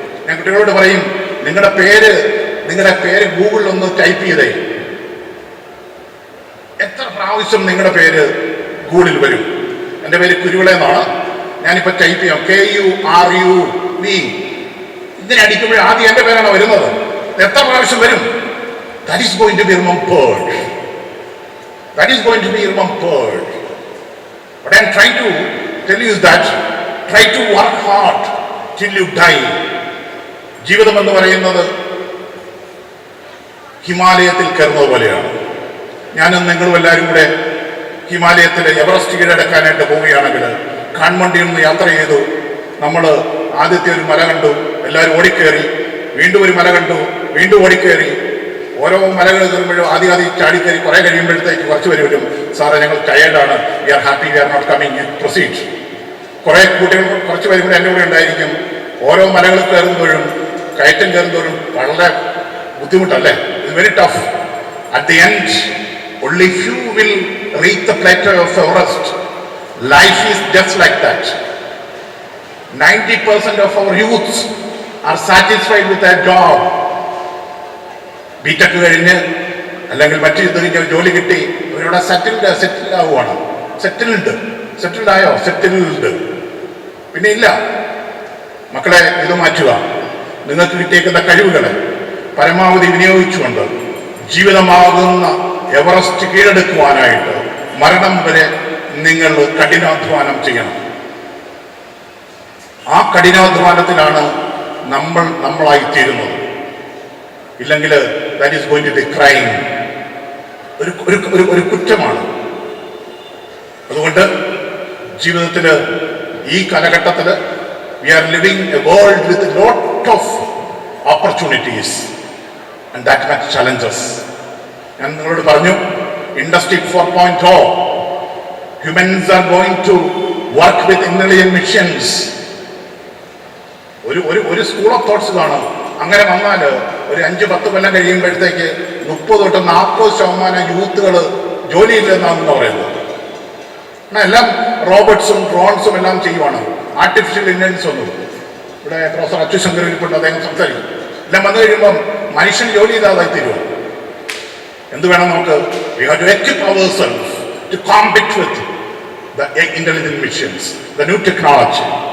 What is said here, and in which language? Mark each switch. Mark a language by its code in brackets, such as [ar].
[ml] ഞാൻ കുട്ടികളോട് പറയും, നിങ്ങളുടെ പേര് ഗൂഗിളിൽ ഒന്ന് ടൈപ്പ് ചെയ്തേ. എത്ര പ്രാവശ്യം നിങ്ങളുടെ പേര് ഗൂഗിളിൽ വരും? എൻ്റെ പേര് കുരുവിള എന്നാണ്. ഞാനിപ്പോൾ ടൈപ്പ് ചെയ്യാം KURUV. ഇതിനെ അടിക്കുമ്പോൾ ആദ്യം എൻ്റെ പേരാണ് വരുന്നത്. എത്ര പ്രാവശ്യം വരും? [en] That is going to be remembered. That is going to be remembered. What I am trying to tell you is that try to work hard till you die. [ml] ജീവിതം എന്ന് പറയുന്നത് ഹിമാലയത്തിൽ കയറുന്നത് പോലെയാണ്. ഞാനും നിങ്ങളും എല്ലാവരും കൂടെ ഹിമാലയത്തിലെ എവറസ്റ്റ് കീഴടക്കാനായിട്ട് പോവുകയാണെങ്കിൽ കാഠ്മണ്ഡിയിൽ നിന്ന് യാത്ര ചെയ്തു. നമ്മൾ ആദ്യത്തെ ഒരു മല കണ്ടു, എല്ലാവരും ഓടിക്കയറി. വീണ്ടും ഒരു മല കണ്ടു, വീണ്ടും ഓടിക്കയറി. ഓരോ മലകൾ കയറുമ്പോഴും ആദ്യം ചാടിക്കയറി കുറേ കഴിയുമ്പോഴത്തേക്ക് കുറച്ച് പേര് വരും, സാറേ ഞങ്ങൾ ടയേർഡാണ്, [en] We are happy, we are not coming, proceed. [ml] കുറേ കുട്ടികൾ കുറച്ച് പേരും കൂടെ എൻ്റെ കൂടെ ഉണ്ടായിരിക്കും. ഓരോ മലകൾ കയറുമ്പോഴും കയറ്റം കയറുന്നവരും വളരെ ബുദ്ധിമുട്ടല്ലേ? [en] It's very tough. At the end only few will reach the plateau of Everest. Life is just like that. 90% of our youths are satisfied with their job. [ml] BTech കഴിഞ്ഞ് അല്ലെങ്കിൽ മറ്റു കഴിഞ്ഞ ജോലി കിട്ടി അവരിവിടെ സെറ്റിൽഡ് ആവുകയാണ്. സെറ്റിൽഡ് ആയോ? സെറ്റിൽഡ് പിന്നെ ഇല്ല. മക്കളെ, ഇത് മാറ്റുക. നിങ്ങൾക്ക് കിട്ടിയേക്കുന്ന കഴിവുകളെ പരമാവധി വിനിയോഗിച്ചുകൊണ്ട് ജീവിതമാകുന്ന എവറസ്റ്റ് കീഴടക്കുവാനായിട്ട് മരണം വരെ നിങ്ങൾ കഠിനാധ്വാനം ചെയ്യണം. ആ കഠിനാധ്വാനത്തിലാണ് നമ്മളായിത്തീരുന്നത്. ഇല്ലെങ്കിൽ [en] That is going to be crime. [ml] ഒരു കുറ്റമാണ്. അതുകൊണ്ട് ജീവിതത്തിൽ ഈ കാലഘട്ടത്തിൽ [en] we are living a world with a lot of opportunities and that much challenges. [ml] ഞാൻ നിങ്ങളോട് പറഞ്ഞു, [en] Industry 4.0, humans are going to work with intelligent machines. [ml] ഒരു സ്കൂൾ ഓഫ് തോട്ട്സ് കാണും. അങ്ങനെ വന്നാൽ ഒരു 5-10 കൊല്ലം കഴിയുമ്പോഴത്തേക്ക് 30-40% യൂത്തുകൾ ജോലിയില്ലെന്നാണെന്ന് പറയുന്നത്. എല്ലാം റോബോട്ട്സും ഡ്രോൺസും എല്ലാം ചെയ്യുവാണ്. ആർട്ടിഫിഷ്യൽ ഇന്റലിജൻസ് ഒന്നും. ഇവിടെ പ്രൊഫസർ അച്യുശങ്കർ ഇരിപ്പുണ്ട്, അദ്ദേഹം സംസാരിക്കും. എല്ലാം വന്നു കഴിയുമ്പം മനുഷ്യൻ ജോലി ഇല്ലാതായി തീരുവാണ്. എന്ത് വേണം നമുക്ക്? [en] We have to equip ourselves to compete with the intelligent machines, the new technology.